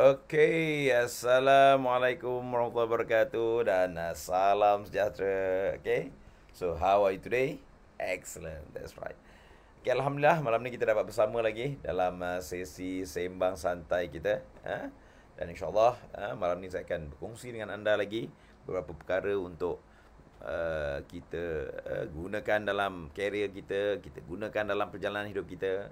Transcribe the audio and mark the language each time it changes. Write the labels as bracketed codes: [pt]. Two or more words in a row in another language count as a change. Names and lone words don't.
[ms] Okay, [ar] السلام عليكم ورحمة الله وبركاته [ms] dan salam sejahtera. [en] Okay, so how are you today? Excellent, that's right. [ms] Okay, Alhamdulillah malam ni kita dapat bersama lagi dalam sesi sembang santai kita. Dan insyaAllah malam ni saya akan berkongsi dengan anda lagi beberapa perkara untuk kita gunakan dalam karier kita, kita gunakan dalam perjalanan hidup kita.